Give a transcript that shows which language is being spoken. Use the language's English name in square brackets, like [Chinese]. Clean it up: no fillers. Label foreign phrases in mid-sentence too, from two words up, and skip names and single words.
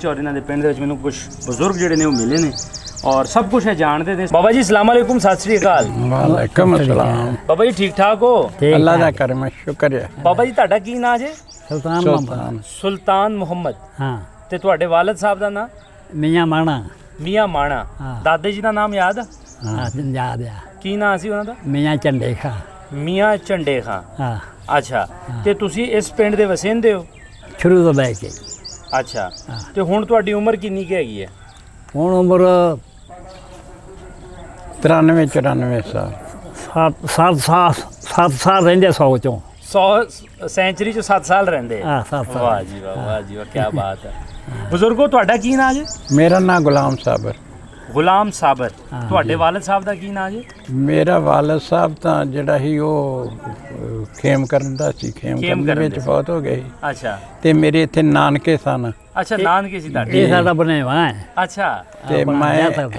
[Punjabi] ਔਰ ਇਹਨਾਂ ਦੇ ਪਿੰਡ ਦੇ ਵਿੱਚ ਮੈਨੂੰ ਕੁਝ ਬਜ਼ੁਰਗ ਜਿਹੜੇ ਨੇ ਉਹ ਮਿਲੇ ਨੇ ਔਰ ਸਭ ਕੁਝ ਹੈ ਜਾਣਦੇ ਨੇ। ਬਾਬਾ ਜੀ [Arabic] السلام عليكم, [Punjabi] ਸਤ ਸ੍ਰੀ ਅਕਾਲ। [Arabic] وعليكم السلام. [Punjabi] ਬਾਬਾ ਜੀ ਠੀਕ ਠਾਕ ਹੋ? ਅੱਲਾ ਦਾ ਕਰਮ ਹੈ, ਸ਼ੁਕਰ ਹੈ। ਬਾਬਾ ਜੀ ਤੁਹਾਡਾ ਕੀ ਨਾਂ ਜੇ? सुल्तान ਮੁਹੰਮਦ। हाँ ਤੇ ਤੁਹਾਡੇ ਵਾਲਦ ਸਾਹਿਬ ਦਾ ਨਾਂ? मियाँ माणा। ਮੀਆਂ ਮਾਣਾ। ਹਾਂ। ਦਾਦੇ ਜੀ ਦਾ ਨਾਮ ਯਾਦ? ਹਾਂ ਯਾਦ ਹੈ। ਕੀ ਨਾਂ ਸੀ ਉਹਨਾਂ ਦਾ? मियाँ चंडे खा। ਮੀਆਂ ਝੰਡੇ ਖਾਂ। हाँ ਅੱਛਾ। ਤੇ ਤੁਸੀਂ ਇਸ ਪਿੰਡ ਦੇ ਵਸਿੰਦੇ ਹੋ? ਸ਼ੁਰੂ ਤੋ ਲੈਕੇ। ਅੱਛਾ। ਤੇ ਹੁਣ ਤੁਹਾਡੀ ਉਮਰ ਕਿੰਨੀ ਕੁ ਹੈਗੀ ਹੈ? ਹੂੰ ਉਮਰ 93-94 साल। ਸਾਤ ਸਾਲ ਰੇਂਦੇ 100 ਚੋਂ। 100 ਸੈਂਚਰੀ ਚ 7 ਸਾਲ ਰਹਿੰਦੇ ਆ। ਹਾਂ 7 ਸਾਲ। ਵਾਹ ਜੀ ਵਾਹ, ਵਾਹ ਜੀ ਵਾਹ, ਕੀ ਬਾਤ ਹੈ। ਬਜ਼ੁਰਗੋ ਤੁਹਾਡਾ ਕੀ ਨਾਂ ਜੀ? ਮੇਰਾ ਨਾਮ ਗੁਲਾਮ ਸਾਬਰ। ਗੁਲਾਮ ਸਾਬਰ। ਹਾਂ, ਤੁਹਾਡੇ ਵਾਲਦ ਸਾਹਿਬ ਦਾ ਕੀ ਨਾਂ ਜੀ? ਮੇਰਾ ਵਾਲਦ ਸਾਹਿਬ ਤਾਂ ਜਿਹੜਾ ਸੀ ਉਹ ਖੇਮ ਕਰਨ ਦਾ ਸੀ, ਖੇਮ ਕਰਨ ਦੇ ਵਿੱਚ ਬਹੁਤ ਹੋ ਗਏ ਅੱਛਾ ਤੇ ਮੇਰੇ ਇੱਥੇ ਨਾਨਕੇ ਸਨ ਅੱਛਾ, ਨਾਨਕੇ ਸੀ ਤੁਹਾਡੇ? ਇਹ ਸਾਡਾ ਬਣੇਵਾ ਹੈ। ਅੱਛਾ ਤੇ ਆਪਣਾ ਮੈਂ ਵਿਆਹ ਕਰਦਾ।